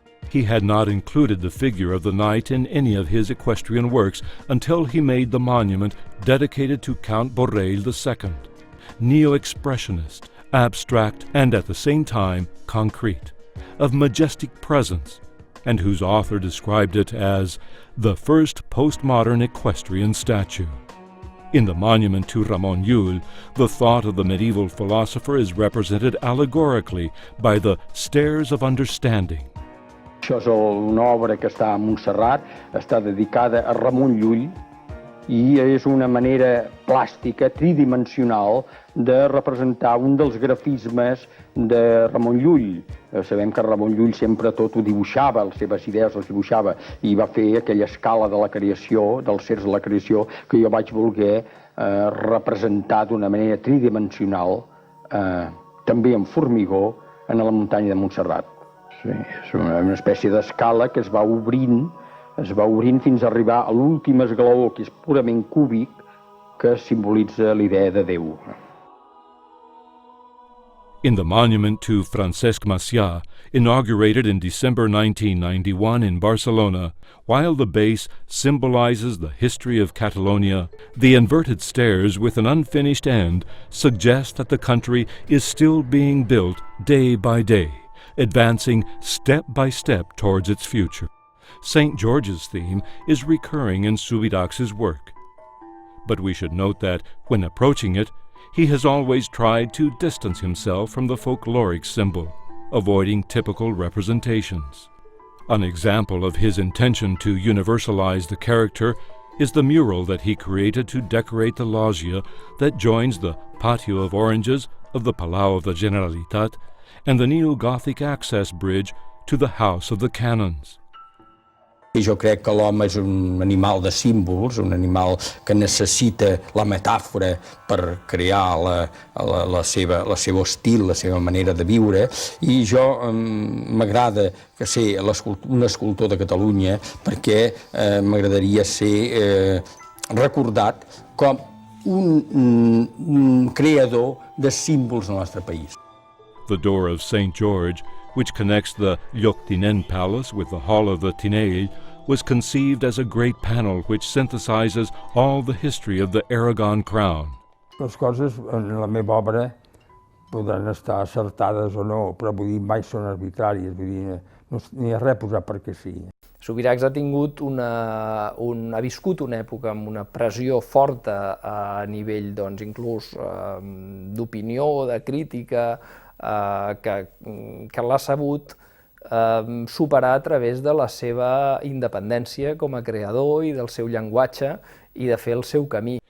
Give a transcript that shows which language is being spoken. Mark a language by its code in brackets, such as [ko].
[en] He had not included the figure of the knight in any of his equestrian works until he made the monument dedicated to Count Borrell II, neo-expressionist, abstract, and at the same time concrete, of majestic presence, and whose author described it as the first postmodern equestrian statue. In the monument to Ramon Llull, the thought of the medieval philosopher is represented allegorically by the stairs of understanding. [ca] Això és una obra que està a Montserrat, està dedicada a Ramon Llull, i és una manera plàstica, tridimensional, de representar un dels grafismes de Ramon Llull. Sabem que Ramon Llull sempre tot ho dibuixava, les seves idees les dibuixava, i va fer aquella escala de la creació, dels sers de la creació, que jo vaig voler representar d'una manera tridimensional, també en formigó, en la muntanya de Montserrat. Sí, és una espècie d'escala que es va obrint fins a arribar a l'últim esglaó, que és purament cúbic, que simbolitza l'idea de Déu. [en] In the monument to Francesc Macià, inaugurated in December 1991 in Barcelona, while the base symbolizes the history of Catalonia, the inverted stairs with an unfinished end suggest that the country is still being built day by day, advancing step by step towards its future. St. George's theme is recurring in Subirachs' work. But we should note that, when approaching it, he has always tried to distance himself from the folkloric symbol, avoiding typical representations. An example of his intention to universalize the character is the mural that he created to decorate the loggia that joins the patio of oranges of the Palau of the Generalitat and the neo-Gothic access bridge to the House of the Canons. [ca] I jo crec que l'home és un animal de símbols, un animal que necessita la metàfora per crear la seva estil, la seva manera de viure, i jo m'agrada que ser un escultor de Catalunya perquè m'agradaria ser recordat com un creador de símbols del nostre país. [en] The door of St. George, which connects the Lloctinent Palace with the Hall of the Tinell, was conceived as a great panel which synthesizes all the history of the Aragon crown. [ca] Les coses en la meva obra poden estar acertades o no, però vull dir, mai són arbitràries, vull dir, no hi ha res posat perquè sí. Subirachs ha viscut una època amb una pressió forta a nivell, doncs, inclús d'opinió, de crítica, que l'ha sabut superar a través de la seva independència com a creador i del seu llenguatge i de fer el seu camí.